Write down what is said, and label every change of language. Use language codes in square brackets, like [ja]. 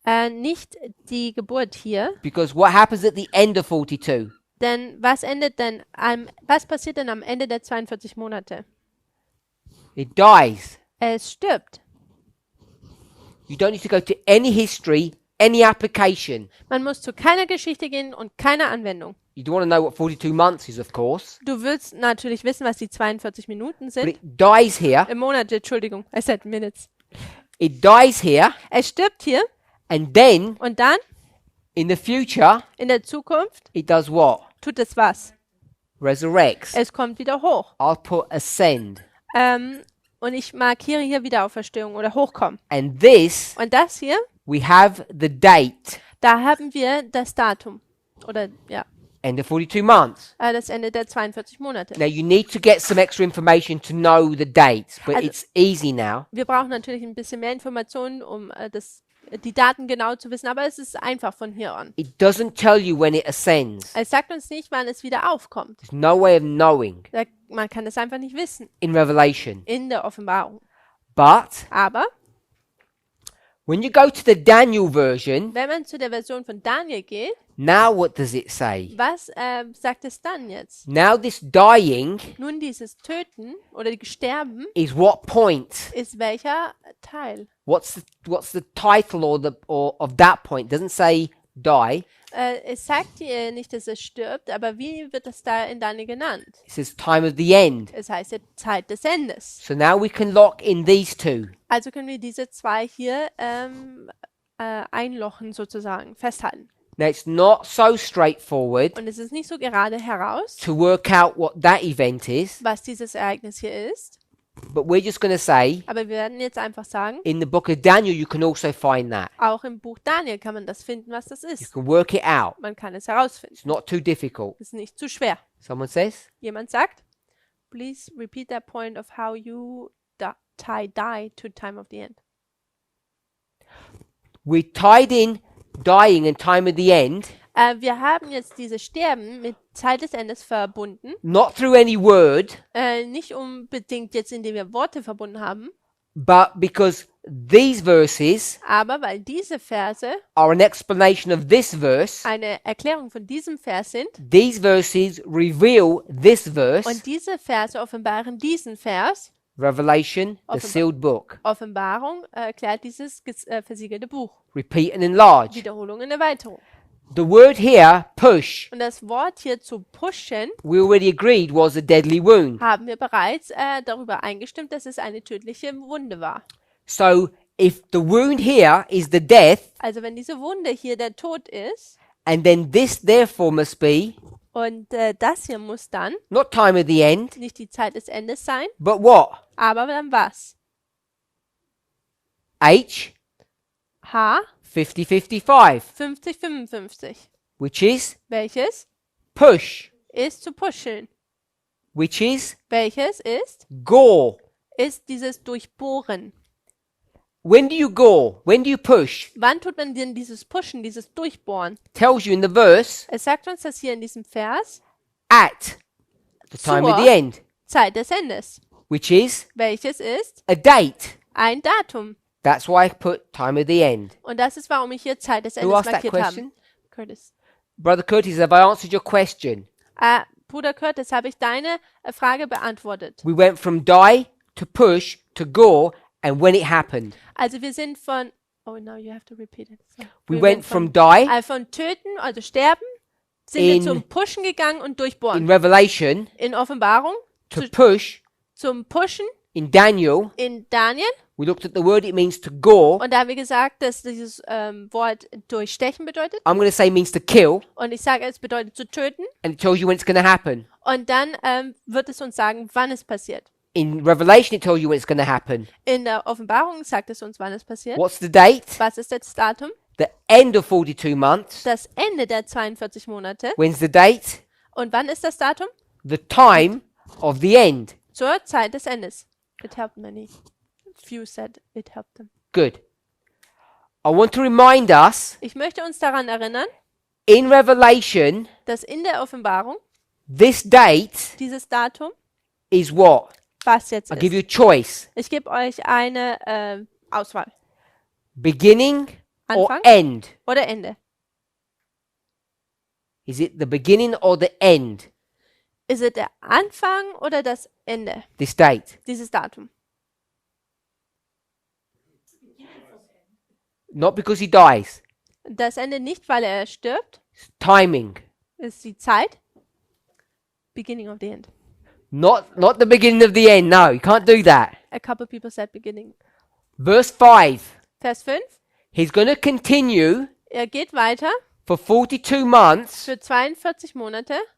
[de] Nicht die Geburt hier. [en] Because what happens at the end of 42? [de] Denn was passiert denn am Ende der 42 Monate? [en] It dies. [de] Es stirbt. [en] You don't need to go to any history, any application. [de] Man muss zu keiner Geschichte gehen und keiner Anwendung. [en] You don't want to know what 42 months is, of course. [de] Du willst natürlich wissen, was die 42 Minuten [en] But [de] sind. [en] it dies here. [de] Monate, Entschuldigung. [en] I said minutes. It dies here. [de] Es stirbt hier [en] And then, [de] und dann [en] in the future, [de] in der Zukunft [en] it does what? [de] tut es was. [en] Resurrects. [de] Es kommt wieder hoch. [en] I'll put ascend. [de] Und ich markiere hier Wiederauferstehung oder Hochkommen. [en] And this, [de] Und das hier, [en] we have the date. [de] da haben wir das Datum. Oder ja, [en] End of 42 months. [de] das Ende der 42 Monate. [en] Now you need to get some extra information to know the dates, but [de] Also- [en] it's easy now. [de] Wir brauchen natürlich ein bisschen mehr Informationen, um die Daten genau zu wissen, aber es ist einfach von hier an. [en] It doesn't tell you when it ascends. [de] Es sagt uns nicht, wann es wieder aufkommt. [en] There's no way of knowing [de] Man kann es einfach nicht wissen [en] in Revelation. [de] in der Offenbarung. [en] But [de] Aber [en] when you go to the Daniel version, [de] wenn man zu der Version von Daniel geht, [en] now what does it say? [de] was sagt es dann jetzt? [en] Now this dying [de] Nun, dieses Töten oder Sterben [en] is what point? [de] ist welcher Teil? [en] What's the title or of that point? Doesn't say die. [de] Es sagt dir nicht, dass es stirbt, aber wie wird es da in Daniel genannt? [en] It says time of the end. [de] Es heißt ja Zeit des Endes. [en] So now we can lock in these two. [de] Also können wir diese zwei hier einlochen sozusagen, festhalten. [en] Now it's not so straightforward [de] Und es ist nicht so gerade heraus, [en] to work out what that event is, [de] was dieses Ereignis hier ist, [en] but we're just going to say [de] aber wir werden jetzt einfach sagen, [en] in the book of Daniel you can also find that. [de] auch im Buch Daniel kann man das finden, was das [en] You [de] ist. [en] can work it out. [de] Man kann es herausfinden. [en] It's not too difficult. [de] Es ist nicht zu schwer. [en] Someone says? [de] Jemand sagt, [en] please repeat that point of how you tie die to time of the end. We tied in dying and time of the end, [de] Wir haben jetzt dieses Sterben mit Zeit des Endes verbunden. [en] not through any word, [de] Nicht unbedingt jetzt, indem wir Worte verbunden haben, [en] but because these verses [de] aber weil diese Verse [en] are an explanation of this verse. [de] eine Erklärung von diesem Vers sind [en] These verses reveal this verse, [de] und diese Verse offenbaren diesen Vers. [en] Revelation, the [de] Offenbar- [en] sealed book. [de] Offenbarung erklärt dieses versiegelte Buch. [en] Repeat and enlarge. [de] Wiederholung und Erweiterung. [en] The word here, push, [de] Und das Wort hier zu pushen, [en] we already agreed was a deadly wound. [de] haben wir bereits darüber eingestimmt, dass es eine tödliche Wunde war. [en] So if the wound here is the death, [de] Also wenn diese Wunde hier der Tod ist [en] and then this therefore must be [de] und das hier muss dann [en] not time of the end, [de] nicht die Zeit des Endes sein, [en] but what? [de] aber dann was? H, H 50-55, 50-55. [en] which is [de] Welches [en] push, [de] ist zu pushen? [en] which is [de] Welches ist? [en] gore. [de] Ist dieses Durchbohren. [en] When do you gore? When do you push? [de] Wann tut man denn dieses Pushen, dieses Durchbohren? [en] Tells you in the verse, [de] Es sagt uns das hier in diesem Vers. [en] at the time of [de] Zur [en] the end, [de] Zeit des Endes. [en] which is [de] Welches ist? [en] a date. [de] Ein Datum. [en] That's why I put time of the end. [de] Und das ist, warum ich hier Zeit des [en] Who [de] Endes [en] asked that [de] markiert habe. [en] question? Curtis. Brother Curtis, have I answered your question? [de] Bruder Curtis, habe ich deine Frage beantwortet? [en] We went from die to push to gore and when it happened. [de] Also wir sind von... [en] Oh, now you have to repeat it. [de] So, [en] We [de] wir [en] went [de] sind [en] from die [de] von Töten, also Sterben, sind wir [en] In- [de] zum Pushen gegangen und [en] in [de] Durchbohren. [en] Revelation [de] In Offenbarung [en] to push [de] zum Pushen [en] In Daniel, [de] in Daniel. [en] we looked at the word, it means to gore. [de] Und da haben wir gesagt, dass dieses Wort durchstechen bedeutet. [en] I'm going to say means to kill, [de] Und ich sage, es bedeutet zu töten. [en] and it tells you when it's going to happen. [de] Und dann wird es uns sagen, wann es passiert. [en] In Revelation, it tells you when it's going to happen. [de] In der Offenbarung sagt es uns, wann es passiert. [en] What's the date? [de] Was ist das Datum? [en] The end of 42 months. [de] Das Ende der 42 Monate. [en] When's the date? [de] Und wann ist das Datum? [en] The time of the end. [de] Zur Zeit des Endes. [en] It helped many. Few said it helped them. Good. I want to remind us, [de] Ich möchte uns daran erinnern, [en] in Revelation, [de] dass in der Offenbarung [en] this date [de] dieses Datum, [en] is what? [de] was jetzt [en] I'll give [de] ist. [en] you a choice. [de] Ich gebe euch eine Auswahl. [en] Beginning or [de] Anfang [en] end? [de] oder Ende. [en] Is it the beginning or the end? [de] Ist es der Anfang oder das Ende? [en] This date. [de] Dieses Datum. [en] Not because he dies. [de] Das Ende nicht, weil er stirbt, [en] It's timing. [de] ist die Zeit. [en] Beginning of the end. Not the beginning of the end. No, you can't do that. A couple people said beginning. Verse 5. [de] Vers 5. [en] He's going to continue [de] Er geht weiter [en] for 42 months. [de] für 42 Monate